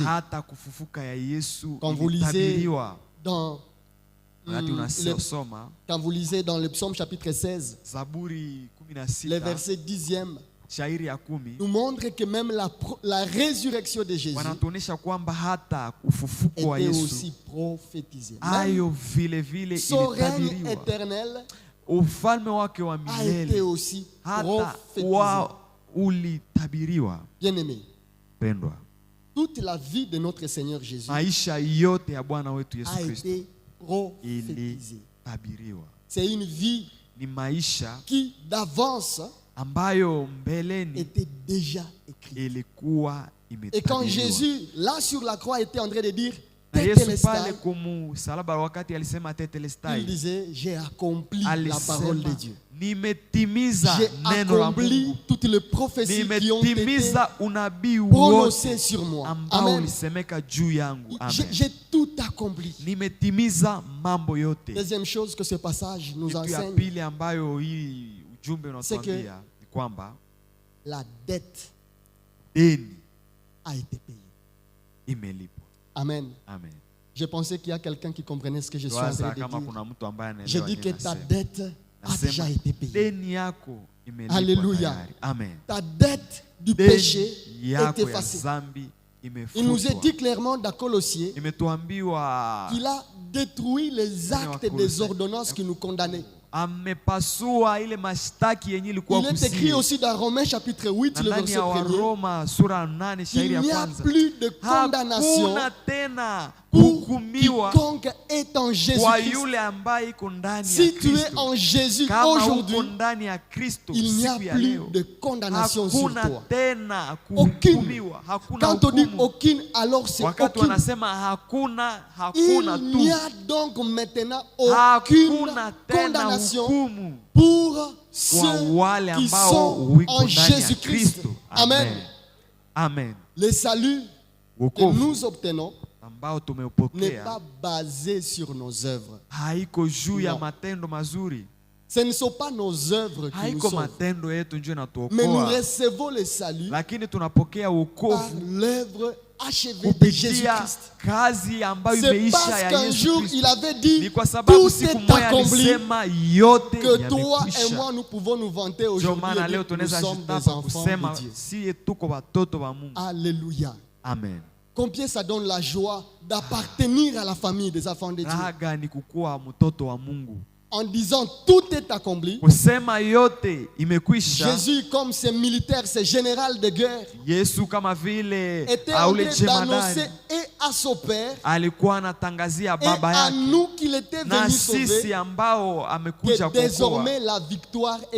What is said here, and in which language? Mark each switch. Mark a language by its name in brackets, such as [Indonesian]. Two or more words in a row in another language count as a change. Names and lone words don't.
[French] Quand vous lisez dans quand vous lisez dans le psaume chapitre 16, le verset 10e, nous montre que même la résurrection de Jésus était aussi prophétisée. Son règne éternel a été aussi prophétisé. [Swahili] ulitabiriwa. [French] Bien-aimé, [Swahili] Pendwa, [French] toute la vie de notre Seigneur Jésus [Swahili] maisha yote ya Bwana wetu Yesu [French] a Kristo été prophétisée. [Swahili] ilitabiriwa. [French] C'est une vie [Swahili] Ni maisha [French] qui d'avance [Swahili] ambayo mbeleni [French] était déjà écrite. [Swahili] ilikuwa [French] Et quand [Swahili] imetabiriwa. [French] Jésus, là sur la croix, était en train de dire [Swahili] Na Yesu pale Tetelestai, kumsalaba wakati alisema [French] il tetelestai, disait, j'ai accompli la parole de [Swahili] alisema [French] Dieu. [Swahili] nimetimiza [French] J'ai [Swahili] neno la [French] accompli [Swahili] Mungu, [French] toutes les prophéties qui ont été [Swahili] nimetimiza unabii [French] prononcées [Swahili] wote [French] sur moi. [Swahili] ambao Amen. ulisemeka juu yangu. Amen. [French] J'ai tout accompli. [Swahili] Nimetimiza mambo yote. [French] Deuxième chose que ce passage nous [Swahili] Kitu ya [French] enseigne, [Swahili] pili ambayo hii ujumbe unatuambia ni kwamba [French] la dette [Swahili] deni [French] a été payée. [Swahili] imelipwa. [French] Amen. [Swahili] Amen. [French] Je pensais qu'il y a quelqu'un qui comprenait ce que je suis en train [Swahili] Waza [French] de [Swahili] kama [French] dire. [Swahili] kuna mtu ambaye [French] Je [Swahili] anaelewa [French] dis que [Swahili] nini [French] ta [Swahili] nasema. [French] dette a déjà [Swahili] Nasema [French] été payée. [Swahili] deni yako imelipwa [French] Alléluia. [Swahili] tayari. [French] Amen. Ta dette du [Swahili] Deni [French] péché est [Swahili] yako ya [French] effacée. [Swahili] zambi [French] Il nous est [Swahili] imefutwa. [French] dit clairement dans Colossiens [Swahili] Imetuambiwa [French] qu'il a détruit les actes [Swahili] Colossiens. [French] des ordonnances qui nous condamnaient. [Swahili] amepasua ile mashtaki yenye ilikuwa [French] Il est écrit [Swahili] kusie. [French] aussi dans Romains chapitre 8, [Swahili] Na [French] le [Swahili] ndani [French] verset [Swahili] ya [French] 1er, [Swahili] Waroma sura 8 shairi [French] il [Swahili] ya [French] n'y a [Swahili] kwanza, [French] plus de condamnation [Swahili] hakuna tena [French] pour [Swahili] kuhukumiwa [French] quiconque est en [Swahili] kwa [French] Jésus-Christ. [Swahili] yule ambaye iko ndani ya [French] Si tu es [Swahili] Kristo. [French] en Jésus [Swahili] Kama uko [French] aujourd'hui, [Swahili] ndani ya Kristo [French] il n'y a [Swahili] siku ya [French] plus [Swahili] leo, [French] de condamnation sur [Swahili] hakuna [French] toi. [Swahili] tena [French] Aucune. [Swahili] kuhukumiwa, hakuna [French] Quand on dit [Swahili] hukumu. [French] aucune, alors c'est [Swahili] Wakati [French] aucune. [Swahili] wanasema hakuna, hakuna [French] Il [Swahili] tu, [French] n'y a donc maintenant aucune [Swahili] hakuna tena [French] condamnation [Swahili] hukumu [French] pour [Swahili] kwa [French] ceux [Swahili] wale [French] qui [Swahili] ambao [French] sont [Swahili] wiko [French] en [Swahili] ndani ya [French] Jésus-Christ. [Swahili] Kristo. [French] Amen. [Swahili] Amen. [French] Le salut que [Swahili] Wokovu [French] nous obtenons [Swahili] ambao [French] n'est [Swahili] tumeupokea [French] pas basé sur nos œuvres. [Swahili] haiko juu ya [French] Non. [Swahili] matendo mazuri, [French] Ce ne sont pas nos œuvres qui nous [Swahili] haiko [French] sauvent, [Swahili] matendo yetu ndio [French] mais nous [Swahili] inatuokoa, [French] recevons le salut [Swahili] lakini tunapokea [French] par [Swahili] wokovu [French] l'œuvre achevée de [Swahili] kupitia [French] Jésus-Christ. [Swahili] kazi ambayo [French] C'est [Swahili] imeisha [French] parce [Swahili] ya [French] qu'un [Swahili] Yesu [French] jour [Swahili] Kristo. [French] il avait dit [Swahili] Ni kwa sababu [French] tout [Swahili] siku [French] est [Swahili] moja [French] accompli, [Swahili] alisema yote [French] que toi et [Swahili] yamekwisha. [French] moi nous pouvons nous vanter [Swahili] Ndio [French] aujourd'hui [Swahili] maana [French] et [Swahili] leo [French] dire que nous [Swahili] tunaweza [French] sommes des [Swahili] jitapa [French] enfants [Swahili] kusema [French] de Dieu. [Swahili] siye tuko watoto wa Mungu. [French] Alléluia. [Swahili] Amen. [French] Combien ça donne la joie d'appartenir à la famille des enfants de Dieu. [Swahili] Raha gani kukuwa mtoto wa Mungu, [French] En disant tout est accompli. [Swahili] kusema yote imekwisha. [French] Jésus, comme ces militaires, ces généraux de guerre, [Swahili] Yesu kama vile [French] était en [Swahili] aule [French] train d'annoncer [Swahili] jemadari [French] et à son Père [Swahili] alikuwa anatangazia [French] et [Swahili] baba [French] à [Swahili] yake [French] nous qu'il était [Swahili] na [French] venu [Swahili] sisi [French] sauver [Swahili] ambao amekuja [French] que [Swahili] kuokoa, [French] désormais la victoire est dans